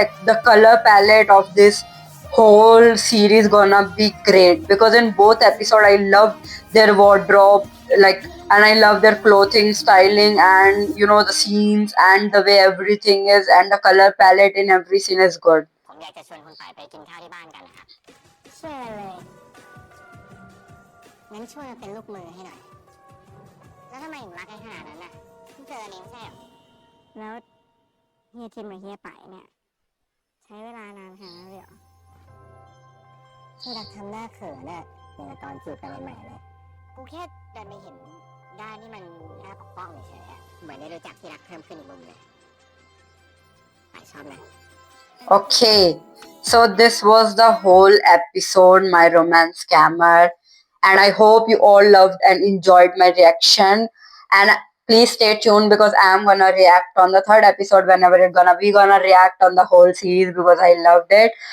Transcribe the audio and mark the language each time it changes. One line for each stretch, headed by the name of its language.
English: Like the color palette of this whole series gonna be great because in both episode I love their wardrobe, like, and I love their clothing styling and the scenes and the way everything is and the color palette in every scene is good.
Thai: ผมอยากจะชวนคุณไปกินข้าวที่บ้านกันนะครับเชิญเลยงั้นช่วยมาเป็นลูกมือให้หน่อย แล้วทำไมถึงรักกันขนาดนั้นน่ะเพิ่งเจอกันเองไม่ใช่เหรอแล้วเฮียทิมกับเฮียไปเนี่ยใช้เวลานานขนาดนั้นเลยเหรอที่รักทำหน้าเขินน่ะอย่างกับตอนจีบกันใหม่ๆเลยกูแค่ดันไปเห็นด้านที่มันน่าปกป้องเฉยๆอะเหมือนได้รู้จักที่รักเพิ่มขึ้นอีกมุมเลยไปชอบนะ
English: Okay, so this was the whole episode, My Romance Scammer, and I hope you all loved and enjoyed my reaction. And please stay tuned because I am gonna react on the third episode whenever we gonna react on the whole series because I loved it.